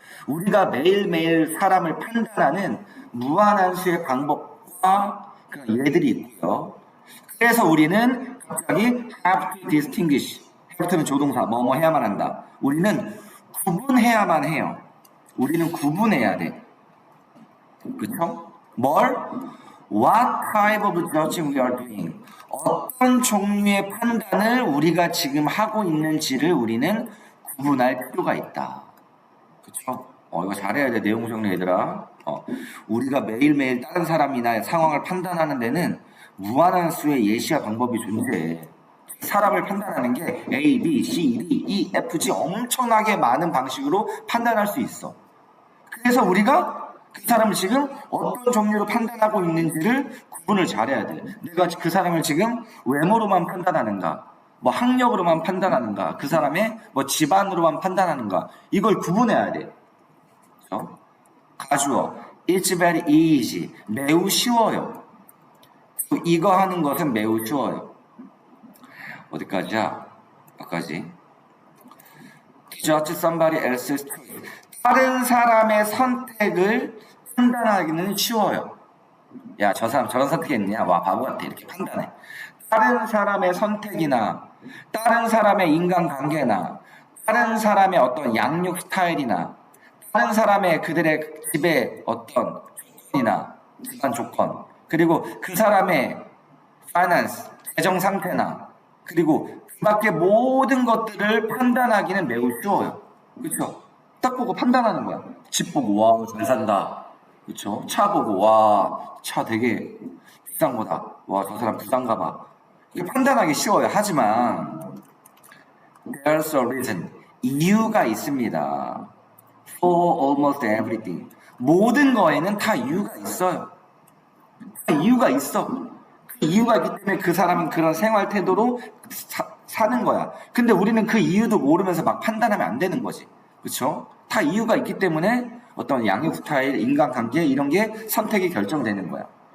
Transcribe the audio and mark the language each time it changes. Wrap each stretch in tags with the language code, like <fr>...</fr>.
<ko>우리가 매일매일 사람을 판단하는 무한한 수의 방법과 그런 예들이 있고요. 그래서 우리는 갑자기</ko> <en>have to distinguish.</en> <ko>have는 조동사, 뭐뭐 해야만 한다. 우리는 구분해야만 해요. 우리는 구분해야 돼. 그쵸? 뭘?</ko> <en>What type of judging we are doing?</en> <ko>어떤 종류의 판단을 우리가 지금 하고 있는지를 우리는 구분할 필요가 있다. 그쵸? 이거 잘해야 돼. 내용 정리 얘들아. 우리가 매일매일 다른 사람이나 상황을 판단하는 데는 무한한 수의 예시와 방법이 존재해. 사람을 판단하는 게 A, B, C, D, E, F, G 엄청나게 많은 방식으로 판단할 수 있어. 그래서 우리가 그 사람을 지금 어떤 종류로 판단하고 있는지를 구분을 잘해야 돼. 내가 그 사람을 지금 외모로만 판단하는가, 뭐 학력으로만 판단하는가, 그 사람의 뭐 집안으로만 판단하는가, 이걸 구분해야 돼. 그렇죠? 가주어,</ko> <en>it's very easy,</en> <ko>매우 쉬워요. 이거 하는 것은 매우 쉬워요. 어디까지야? 몇까지?</ko> <en>Judge somebody else's choice.</en> <ko>다른 사람의 선택을 판단하기는 쉬워요. 야, 저 사람 저런 선택했냐? 와, 바보 같아. 이렇게 판단해. 다른 사람의 선택이나 다른 사람의 인간관계나 다른 사람의 어떤 양육 스타일이나 다른 사람의 그들의 집의 어떤 조건이나 집안 조건 그리고 그 사람의 파이낸스, 재정 상태나 그리고 그 밖의 모든 것들을 판단하기는 매우 쉬워요. 그렇죠? 딱 보고 판단하는 거야. 집 보고 와, 잘 산다. 그렇죠? 차 보고 와, 차 되게 비싼 거다. 와, 저 사람 부산가 봐. 이게 판단하기 쉬워요. 하지만</ko> <en>there's a reason.</en> <ko>이유가 있습니다.</ko> <en>For almost everything.</en> <ko>모든 거에는 다 이유가 있어요. 다 이유가 있어. 그 이유가 있기 때문에 그 사람은 그런 생활 태도로 사는 거야. 근데 우리는 그 이유도 모르면서 막 판단하면 안 되는 거지. 그렇죠? 다 이유가 있기 때문에 어떤 양육 스타일, 인간관계 이런 게 선택이 결정되는 거야.</ko>